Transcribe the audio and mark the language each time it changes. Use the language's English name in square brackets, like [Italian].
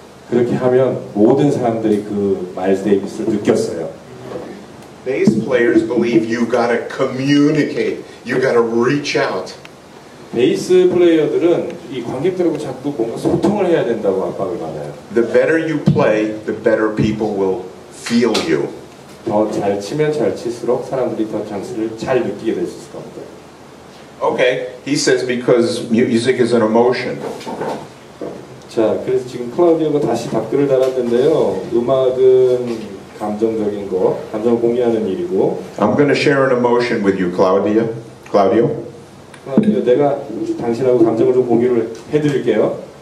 [Korean] 그렇게 하면 모든 사람들이 그 마일스 데이비스를 느꼈어요. [English] Bass players believe you gotta communicate, you gotta reach out. [Korean] 베이스 플레이어들은 이 관객들하고 자꾸 뭔가 소통을 해야 된다고 압박을 받아요. [English] The better you play, the better people will feel you. [Korean] 더 잘 치면 잘 칠수록 사람들이 더 장수를 잘 느끼게 될 수 있을 겁니다. [English] Okay, he says because music is an emotion. [Korean] 자, 그래서 지금 클라우디오가 다시 답글을 달았는데요. 음악은 감정적인 거, 감정을 공유하는 일이고. [English] I'm going to share an emotion with you, Claudio. [Korean] 클라우디오, 내가 당신하고 감정을 좀 공유를 해드릴게요.